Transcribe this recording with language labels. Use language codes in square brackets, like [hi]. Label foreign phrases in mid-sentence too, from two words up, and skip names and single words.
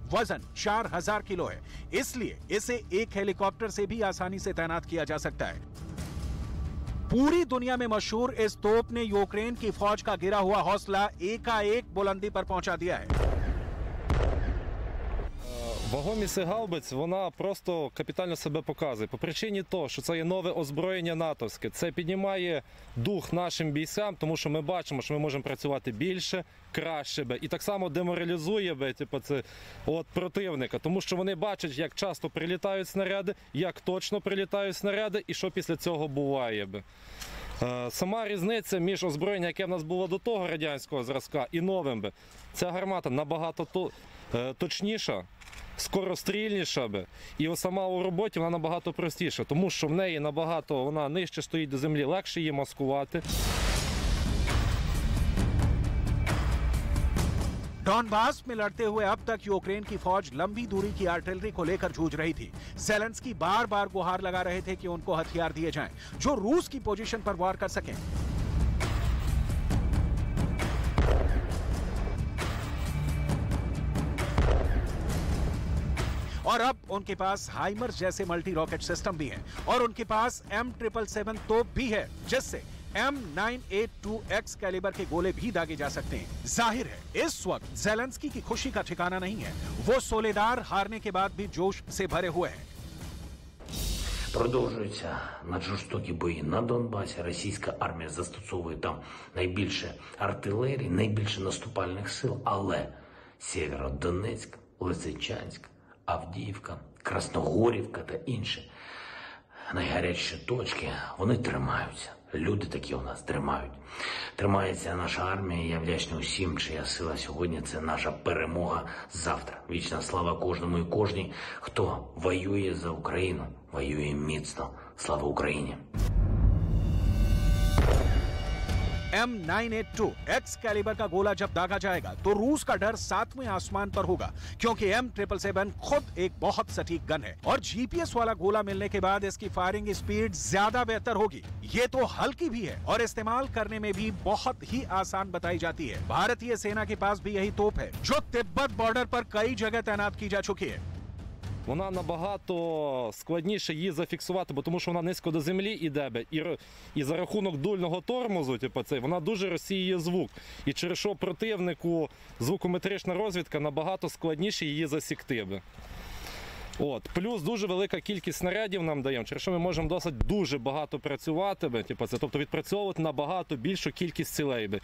[hi] वजन 4000 किलो है, इसलिए इसे एक हेलीकॉप्टर से भी आसानी से तैनात किया जा सकता है। पूरी दुनिया में मशहूर इस तोप ने यूक्रेन की फौज का गिरा हुआ हौसला एकाएक बुलंदी पर पहुंचा दिया है। [uk] Вагомість гаубиць, вона просто капітально себе показує. По причині того, що це є нове озброєння натовське. Це піднімає дух нашим бійцям, тому що ми бачимо, що ми можемо працювати більше, краще. І так само деморалізує противника, тому що вони бачать, як часто прилітають снаряди, як точно прилітають снаряди і що після цього буває. Сама різниця між озброєнням, яке в нас було до того радянського зразка, і новим. Ця гармата набагато точніша, скорострільніша, і сама у роботі вона набагато простіша, тому що в неї набагато вона нижче стоїть до землі, легше її маскувати. [hi] डॉनबास में लड़ते हुए अब तक यूक्रेन की फौज लंबी दूरी की आर्टिलरी को लेकर जूझ रही थी। ज़ेलेंस्की बार-बार गुहार लगा रहे थे कि उनको हथियार दिए जाएं, जो रूस की पोजीशन पर वार कर सकें। और अब उनके पास हाइमर्स जैसे [en] multi rocket system [hi] भी हैं और उनके पास M777 तोप भी है, जिससे M982X कैलिबर के गोले भी दागे जा सकते हैं। जाहिर है इस वक्त ज़ेलेंस्की की खुशी का ठिकाना नहीं है। वो सोलेदार हारने के बाद भी जोश से भरे हुए हैं। [uk] Продовжуються наджорстокі бої на Донбасі. Російська армія застосовує там найбільше артилерії, найбільше наступальних сил, але Сєвєродонецьк, Лисичанськ, Авдіївка, Красногорівка та інші найгарячіші точки, вони тримаються. Люди такі у нас тримають. Тримається наша армія. Я вдячний усім, чия сила сьогодні – це наша перемога завтра. Вічна слава кожному і кожній, хто воює за Україну, воює міцно. Слава Україні! [hi] M982X कैलिबर का गोला जब दागा जाएगा तो रूस का डर 7वें आसमान पर होगा, क्योंकि M777 खुद एक बहुत सटीक गन है और GPS वाला गोला मिलने के बाद इसकी [en] firing speed [hi] ज्यादा बेहतर होगी। ये तो हल्की भी है और इस्तेमाल करने में भी बहुत ही आसान बताई जाती है। भारतीय सेना के पास भी यही तोप है, जो तिब्बत बॉर्डर पर कई जगह तैनात की जा चुकी है। [uk] Вона набагато складніше її зафіксувати, бо тому що вона низько до землі йде, і за рахунок дульного тормозу, вона дуже розсіює звук. І через що противнику звукометрична розвідка набагато складніше її засікти. Плюс дуже велика кількість снарядів нам даємо, через що ми можемо досить дуже багато працювати, тобто відпрацьовувати набагато більшу кількість цілей.